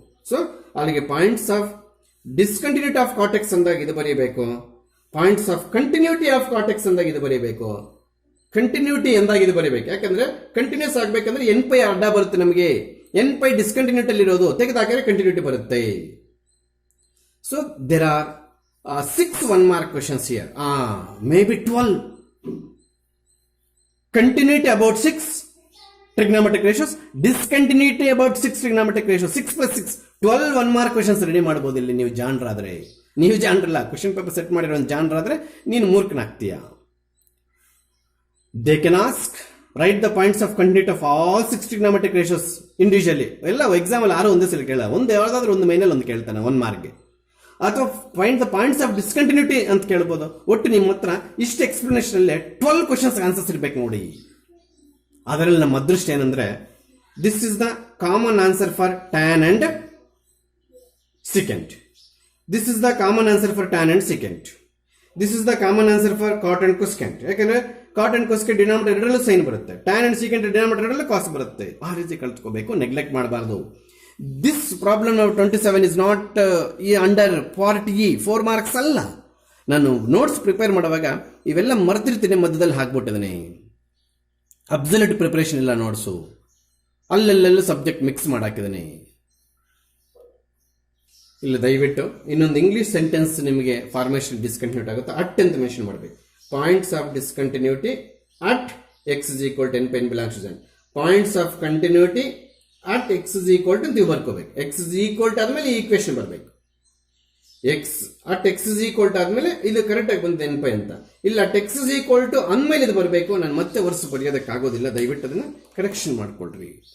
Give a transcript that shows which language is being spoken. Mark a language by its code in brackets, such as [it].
[kn] So ಅಲ್ಲಿಗೆ points of discontinuity of cortex ಅಂದಾಗ ಇದು ಬರೀಬೇಕು, points of continuity of cortex ಅಂದಾಗ ಇದು ಬರೀಬೇಕು, ಕಂಟಿನ್ಯೂಟಿ ಎಂದಾಗ ಇದು ಬರೀಬೇಕು. ಯಾಕಂದ್ರೆ ಕಂಟಿನ್ಯೂಸ್ ಆಗ್ಬೇಕಂದ್ರೆ n π ಅಡ್ಡ ಬರುತ್ತೆ ನಮಗೆ, n π ಡಿಸ್ಕಂಟಿನ್ಯೂಟಿ ಇರೋದು ತೆಗೆದಾಕಿದ್ರೆ ಕಂಟಿನ್ಯೂಟಿ ಬರುತ್ತೆ. [en] So there are 6 1 mark questions here, maybe 12. Continuity about 6 trigonometric ratios, discontinuity about 6 trigonometric ratios, 6 + 6 12 1 mark questions [kn] ready ಮಾಡಬಹುದು. ಇಲ್ಲಿ ನೀವು ಜಾಣರಾದ್ರೆ, ನೀವು ಜಾಣರಲ್ಲ, ಕ್ವಶನ್ ಪೇಪರ್ ಸೆಟ್ ಮಾಡಿರೋ ಜಾಣರಾದ್ರೆ ನೀನು ಮೂರ್ಖನಾಗ್ತೀಯ. [en] They can ask, write the points of continuity of all 6 trigonometric ratios individually. [kn] ಎಲ್ಲ exam ಅಲ್ಲಿ 6 ಒಂದೇ ಸಲ ಕೇಳ, ಒಂದು ಯಾವ್ದಾದ್ರು ಒಂದು ಮೈನಲ್ಲಿ ಒಂದು ಕೇಳ್ತಾನೆ 1 ಮಾರ್ಕ್ಗೆ. ಅಥವಾ [en] find the points of discontinuity [kn] ಅಂತ ಕೇಳ್ಬೋದು. ಒಟ್ಟು ನಿಮ್ಮ ಹತ್ರ ಇಷ್ಟು ಎಕ್ಸ್ಪ್ಲನೇಷನ್ ಅಲ್ಲೇ 12 ಕ್ವಶನ್ಸ್ ಆನ್ಸರ್ಸ್ ಇರ್ಬೇಕು ನೋಡಿ. ಅದರಲ್ಲಿ ನಮ್ಮ ಅದೃಷ್ಟ ಏನಂದ್ರೆ, [en] This is the common answer for tan and secant, this is the common answer for tan and secant, this is the common answer for cot and cosecant. [kn] ಯಾಕಂದ್ರೆ ಕಾಟ್ ಅಂಡ್ ಕೊಸ್ಕೆಂಟ್ ಡಿನಾಮಿನೇಟರ್ ಎರಡರಲ್ಲೂ sign ಬರುತ್ತೆ, tan and secant denominator ಎರಡರಲ್ಲೂ ಕಾಸ್ ಬರುತ್ತೆ. ಆ ರೀತಿ ಕಲ್ತ್ಕೋಬೇಕು, neglect ಮಾಡಬಾರ್ದು. This problem ನಾವು 27 is not under part E 4 marks ಅಲ್ಲ. ನಾನು ನೋಟ್ಸ್ ಪ್ರಿಪೇರ್ ಮಾಡುವಾಗ ಇವೆಲ್ಲ ಮರ್ತಿರ್ತೀನಿ, ಮಧ್ಯದಲ್ಲಿ ಹಾಕ್ಬಿಟ್ಟಿದ್ದೀನಿ. ಅಬ್ಸಲ್ಯೂಟ್ ಪ್ರಿಪರೇಷನ್ ಇಲ್ಲ ನೋಟ್ಸು, ಅಲ್ಲೆಲ್ಲೆಲ್ಲೂ ಸಬ್ಜೆಕ್ಟ್ ಮಿಕ್ಸ್ ಮಾಡಾಕಿದ್ದೀನಿ. ಇಲ್ಲಿ ದಯವಿಟ್ಟು ಇನ್ನೊಂದು ಇಂಗ್ಲಿಷ್ ಸೆಂಟೆನ್ಸ್ ನಿಮಗೆ ಫಾರ್ಮೇಷನ್ ಡಿಸ್ಕಂಟಿನ್ಯೂಟಿ ಆಗುತ್ತೆ, ಅಟ್ ಅಂತ ಮೆನ್ಷನ್ ಮಾಡಬೇಕು. [en] Points of discontinuity at x = n π n belongs to z. Points of continuity at x = [kn] ನೀವು ಬರ್ಕೋಬೇಕು. x = ಆದ್ಮೇಲೆ ಈ ಈಕ್ವೇಶನ್ ಬರಬೇಕು. x = ಆದ್ಮೇಲೆ ಇದು ಕರೆಕ್ಟ್ ಆಗಿ ಬಂದಿದೆ n π ಅಂತ. ಇಲ್ಲ ಅಟ್ x = ಅಂದ್ಮೇಲೆ ಇದು ಬರಬೇಕು. ನಾನು ಮತ್ತೆ ವರ್ಷ ಬರೆಯೋದಕ್ಕಾಗೋದಿಲ್ಲ, ದಯವಿಟ್ಟು ಅದನ್ನ ಕರೆಕ್ಷನ್ ಮಾಡ್ಕೊಳ್ರಿ.